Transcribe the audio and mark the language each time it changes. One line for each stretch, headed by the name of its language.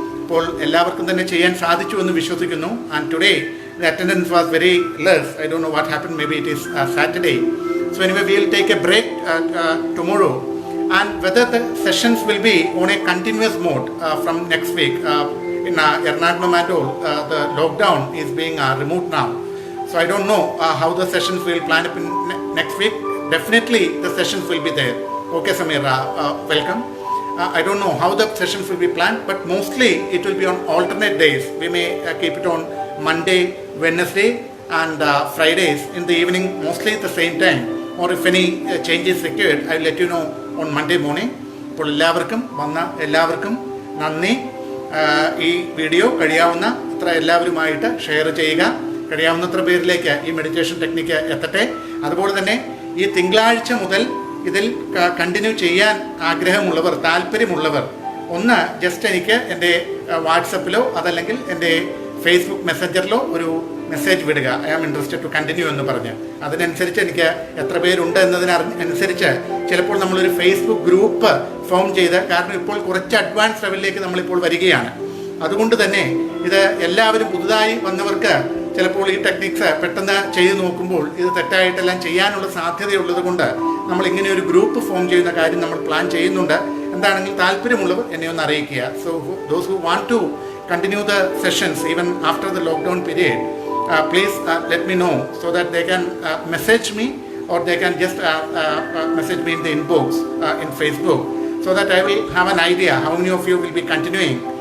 Malayalam: അപ്പോൾ എല്ലാവർക്കും തന്നെ ചെയ്യാൻ സാധിച്ചു എന്ന് വിശ്വസിക്കുന്നു.
English: And today the attendance was very less. I don't know what happened. Maybe it is Saturday. So anyway, we will take a break tomorrow. And whether the sessions will be on a continuous mode from next week. In Ernakulam and all, the lockdown is being removed now. So I don't know how the sessions will plan up in next week. Definitely the sessions will be there. Okay, Samir, welcome. I don't know how the sessions will be planned, but mostly it will be on alternate days. We may keep it on Monday, Wednesday and Fridays in the evening, mostly at the same time. Or if any changes required, I will let you know on Monday morning.
Malayalam: അപ്പോൾ എല്ലാവർക്കും നന്ദി. ഈ video കഴിയാവുന്ന അത്ര എല്ലാവരുമായിട്ട് share ചെയ്യുക. കഴിയാവുന്നത്ര പേരിലേക്ക് ഈ മെഡിറ്റേഷൻ ടെക്നിക്ക് എത്തട്ടെ. അതുപോലെ തന്നെ ഈ തിങ്കളാഴ്ച മുതൽ ഇതിൽ കണ്ടിന്യൂ ചെയ്യാൻ ആഗ്രഹമുള്ളവർ, താല്പര്യമുള്ളവർ ഒന്ന് ജസ്റ്റ് എനിക്ക് എൻ്റെ വാട്സപ്പിലോ അതല്ലെങ്കിൽ എൻ്റെ ഫേസ്ബുക്ക് മെസ്സഞ്ചറിലോ ഒരു മെസ്സേജ് വിടുക,
English: I am interested to continue
Malayalam: എന്ന് പറഞ്ഞ്. അതിനനുസരിച്ച് എനിക്ക് എത്ര പേരുണ്ട് എന്നതിനനുസരിച്ച് ചിലപ്പോൾ നമ്മളൊരു ഫേസ്ബുക്ക് ഗ്രൂപ്പ് ഫോം ചെയ്ത്, കാരണം ഇപ്പോൾ കുറച്ച് അഡ്വാൻസ് ലെവലിലേക്ക് നമ്മളിപ്പോൾ വരികയാണ്. അതുകൊണ്ട് തന്നെ ഇത് എല്ലാവരും പുതുതായി വന്നവർക്ക് ചിലപ്പോൾ ഈ ടെക്നിക്സ് പെട്ടെന്ന് ചെയ്ത് നോക്കുമ്പോൾ ഇത് തെറ്റായിട്ടെല്ലാം ചെയ്യാനുള്ള സാധ്യതയുള്ളത് കൊണ്ട് നമ്മൾ ഇങ്ങനെ ഒരു ഗ്രൂപ്പ് ഫോം ചെയ്യുന്ന കാര്യം നമ്മൾ പ്ലാൻ ചെയ്യുന്നുണ്ട്. എന്താണെങ്കിലും താല്പര്യമുള്ളവർ എന്നെ ഒന്ന് അറിയിക്കുക.
English: So those who want to continue the sessions even after the lockdown period, please let me know so that they can message me, or they can just message me in the inbox in Facebook, so that I will have an idea how many of you will be continuing.